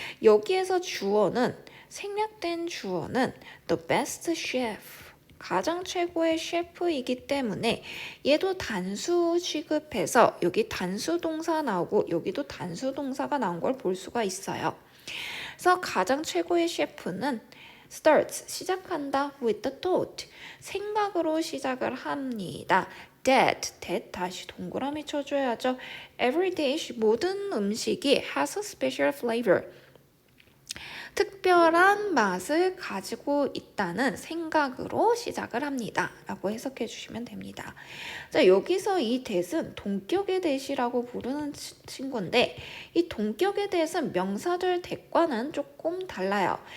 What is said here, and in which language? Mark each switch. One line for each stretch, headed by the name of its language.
Korean: 여기에서 생략된 주어는
English: the best chef,
Korean: 가장 최고의 셰프이기 때문에 얘도 단수 취급해서 여기 단수 동사 나오고 여기도 단수 동사가 나온 걸 볼 수가 있어요. 그래서 가장 최고의 셰프는 starts, 시작한다
English: with the thought,
Korean: 생각으로 시작을 합니다. that 다시 동그라미 쳐줘야죠.
English: Every dish,
Korean: 모든 음식이
English: has a special flavor.
Korean: 특별한 맛을 가지고 있다는 생각으로 시작을 합니다. 라고 해석해 주시면 됩니다. 자, 여기서 이 that은 동격의 that이라고 부르는 친구인데 이 동격의 that은 명사절 that과는 조금 달라요.